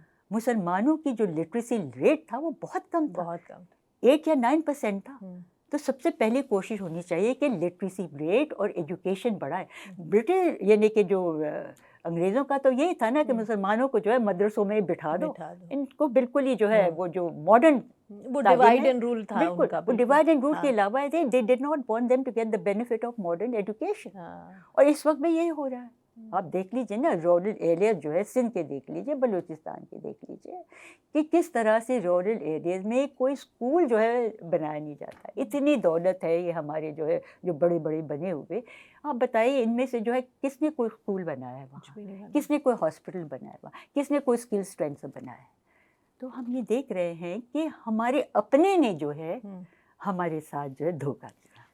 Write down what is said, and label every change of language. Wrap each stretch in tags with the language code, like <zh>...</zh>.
<ur>مسلمانوں کی جو لٹریسی ریٹ تھا وہ بہت کم تھا، 8 یا 9% تھا. تو سب سے پہلی کوشش ہونی چاہیے کہ لٹریسی ریٹ اور ایجوکیشن بڑھائے. برٹش یعنی کہ جو انگریزوں کا تو یہی تھا نا کہ مسلمانوں کو جو ہے مدرسوں میں بٹھا دو، ان کو بالکل ہی جو ہے وہ جو ماڈرن وہ ڈیوائڈ اینڈ رول تھا ان کا. وہ ڈیوائڈ اینڈ رول کے علاوہ</ur> <en>they did not want them to get the benefit of modern education.</en> <ur>اور اس وقت میں یہی ہو رہا ہے. آپ دیکھ لیجئے نا رورل ایریاز جو ہے، سندھ کے دیکھ لیجئے، بلوچستان کے دیکھ لیجئے کہ کس طرح سے رورل ایریاز میں کوئی اسکول جو ہے بنایا نہیں جاتا. اتنی دولت ہے یہ ہمارے جو ہے جو بڑے بڑے بنے ہوئے. آپ بتائیے ان میں سے جو ہے کس نے کوئی اسکول بنایا ہے وہاں، کس نے کوئی ہاسپٹل بنایا ہے وہاں، کس نے کوئی اسکل سینٹر بنایا ہے؟ تو ہم یہ دیکھ رہے ہیں کہ ہمارے اپنے نے جو ہے ہمارے ساتھ جو ہے دھوکہ دیا.</ur>